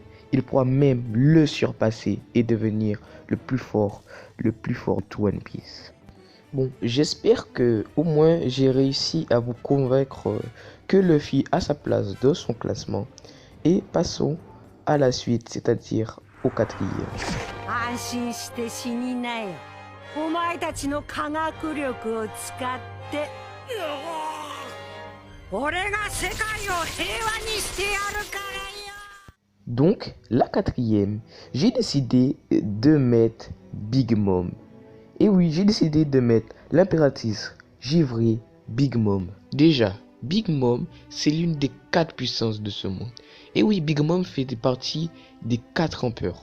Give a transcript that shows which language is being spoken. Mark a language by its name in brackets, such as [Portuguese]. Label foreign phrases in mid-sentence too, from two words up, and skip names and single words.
[French] Il pourra même le surpasser et devenir le plus fort de One Piece. Bon, j'espère que au moins j'ai réussi à vous convaincre que Luffy a sa place dans son classement. Et passons à la suite, c'est-à-dire au 4e. [Japanese] お前たちの科学力を使って俺が世界を平和にしてやるからよ。 [French] Donc, la 4e, j'ai décidé de mettre Big Mom. Et oui, j'ai décidé de mettre l'impératrice givrée Big Mom. Déjà, Big Mom, c'est l'une des 4 puissances de ce monde. Et oui, Big Mom fait partie des 4 empereurs.